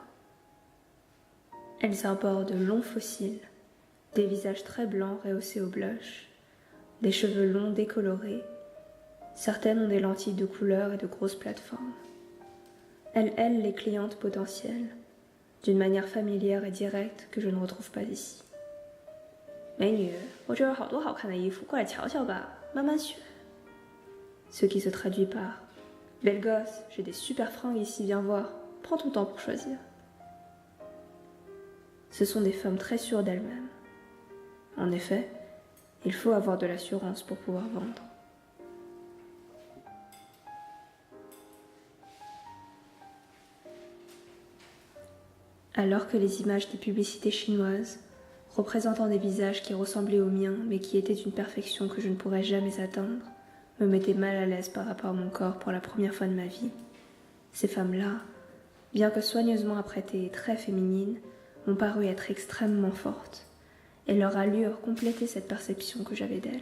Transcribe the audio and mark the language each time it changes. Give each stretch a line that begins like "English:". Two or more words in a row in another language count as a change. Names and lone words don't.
French: Elles arborent de longs fossiles, des visages très blancs rehaussés au blush, des cheveux longs décolorés. Certaines ont des lentilles de couleur et de grosses plateformes. Elles aident les clientes potentielles, d'une manière familière et directe que je ne retrouve pas ici.
Chinese: 美女，我这儿有好多好看的衣服，过来瞧瞧吧，慢慢选。
French: Ce qui se traduit par Belle gosse, j'ai des super fringues ici, viens voir, prends ton temps pour choisir. Ce sont des femmes très sûres d'elles-mêmes. En effet, il faut avoir de l'assurance pour pouvoir vendre. Alors que les images des publicités chinoises, représentant des visages qui ressemblaient aux miens mais qui étaient d'une perfection que je ne pourrais jamais atteindre, me mettaient mal à l'aise par rapport à mon corps pour la première fois de ma vie, ces femmes-là, bien que soigneusement apprêtées et très féminines, m'ont paru être extrêmement fortes, et leur allure complétait cette perception que j'avais d'elles.